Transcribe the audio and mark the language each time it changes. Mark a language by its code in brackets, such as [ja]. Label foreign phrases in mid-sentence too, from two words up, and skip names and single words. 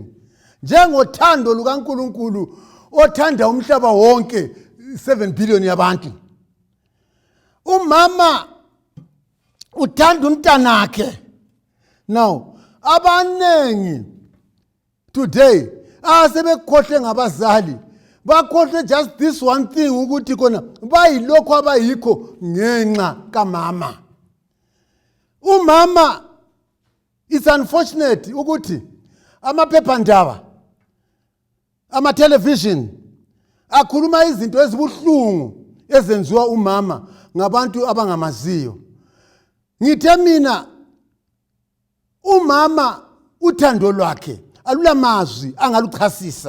[zu] Njengothando lukaNkulunkulu othanda umhlaba wonke 7 billion yabantu. Umama uthanda umntanakhe. Now abanengi today asebekhohle ngabazali bakhohle [en] just this one thing [zu] ukuthi kona bayilokho abayikho ngenxa kamama. Umama, [en] it's unfortunate [zu] ukuthi amaphephandaba ama-television akhuluma izinto ezibuhlungu ezenziwa umama ngabantu abangamaziyo. Ngithe mina umama uthando lwakhe alulamazwi angaluchasisa.